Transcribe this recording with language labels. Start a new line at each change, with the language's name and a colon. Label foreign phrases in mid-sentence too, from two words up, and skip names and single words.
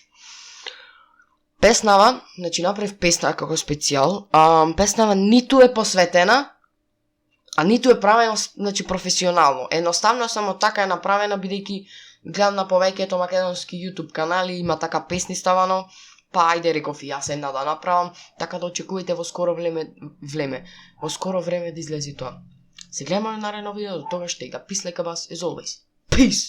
Macedonian: Песнава, значи направив песна како специјал, песнава ниту е посветена, а ниту е правена значи професионално. Едноставно само така е направена, бидејќи гледам на повеќето македонски YouTube канали, има така песни ставано, па ајде реков и јас една да направам, така да очекувате во скоро време да излезе тоа. Се гледаме на наредно видео, до тогаш,
English: take a peace like a bus as always. Peace!